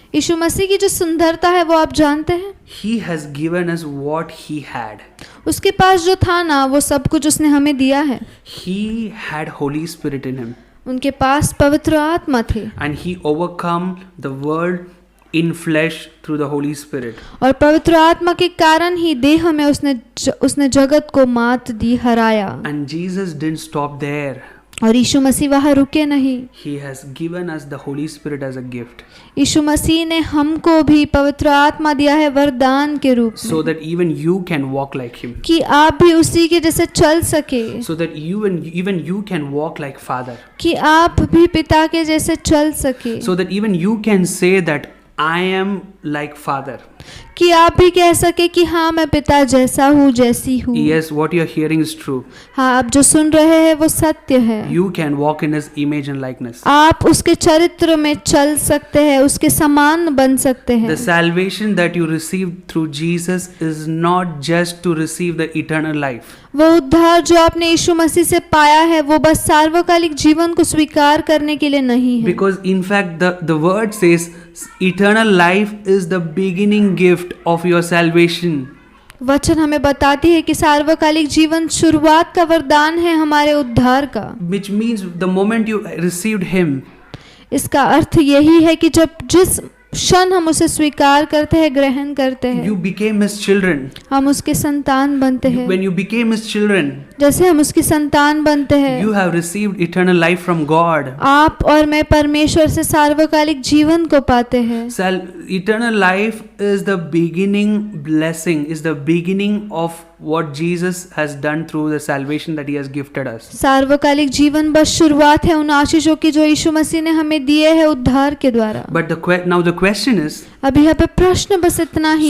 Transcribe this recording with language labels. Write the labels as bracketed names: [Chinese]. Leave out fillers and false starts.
[Hindi] यीशु मसीह की जो सुंदरता है वो आप जानते हैं? [English] He has given us what He had. [Hindi] उसके पास जो था ना, वो सब कुछ उसने हमें दिया है। [English] He had Holy Spirit in Him. [Hindi] उनके पास पवित्र आत्मा थे [English] And He overcome the world in flesh through the Holy Spirit. [Hindi] और पवित्र आत्मा के कारण ही देह में उसने जगत को मात दी, हराया। [English] And Jesus didn't stop there. [Hindi] और यीशु मसीह वहाँ रुके नहीं। [English] He has given us the Holy Spirit as a gift. [Hindi] यीशु मसीह ने हमको भी पवित्र आत्मा दिया है वरदान के रूप में, [English] So that even you can walk like Him. [Hindi] कि आप भी उसी के जैसे चल सके, [English] So that even you can walk like Father. [Hindi] कि आप भी पिता के जैसे चल सके, [English] So that even you can say that I am like Father. [Hindi] कि आप भी कह सके कि हाँ मैं पिता जैसा हूँ, जैसी हूँ। [English] Yes, what you are hearing is true. [Hindi] हाँ, आप जो सुन रहे हैं वो सत्य है। [English] You can walk in His image and likeness. [Hindi] आप उसके चरित्र में चल सकते हैं, उसके समान बन सकते हैं। [English] The salvation that you received through Jesus is not just to receive the eternal life. [Hindi] वो उद्धार जो आपने यीशु मसीह से पाया है वो बस सार्वकालिक जीवन को स्वीकार करने के लिए नहीं है, [English] Because in fact the word says eternal life is the beginning gift of your salvation. [Hindi] वचन हमें बताती है कि सार्वकालिक जीवन शुरुआत का वरदान है हमारे उद्धार का। [English] Which means the moment you received Him, [Hindi] इसका अर्थ यही है कि जिस क्षण हम उसे स्वीकार करते हैं, ग्रहण करते हैं, [English] you became his children. [Hindi] हम उसके संतान बनते हैं। [English] When you became his children, [Hindi] जैसे हम उसकी संतान बनते हैं, [English] you have received eternal life from God. [Hindi] आप और मैं परमेश्वर से सार्वकालिक जीवन को पाते हैं। [English] Eternal life is the beginning blessing, is the beginning of what Jesus has done through the salvation that he has gifted us. [Hindi] सार्वकालिक जीवन बस शुरुआत है उन आशीषों की जो यीशु मसीह ने हमें दिए हैं उद्धार के द्वारा। [English] But now the question is, [Hindi] अभी यहाँ पे प्रश्न बस इतना ही